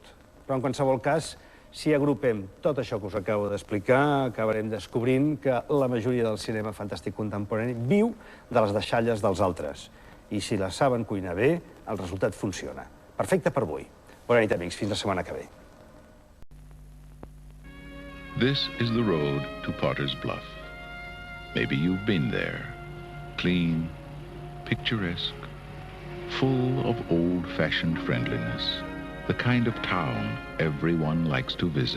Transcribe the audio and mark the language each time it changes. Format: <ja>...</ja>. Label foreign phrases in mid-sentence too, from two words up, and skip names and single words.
<ca>Però, en qualsevol cas, si agrupem tot això que us acabo d'explicar, acabarem descobrint que la majoria del cinema fantàstic contemporani viu de les deixalles dels altres. I si la saben cuinar bé, el resultat funciona. Perfecte per avui. Bona nit, amics. Fins la setmana que ve.</ca> <en>This is the road to Potter's Bluff. Maybe you've been there. Clean, picturesque, full of old-fashioned friendliness. The kind of town everyone likes to visit.</en>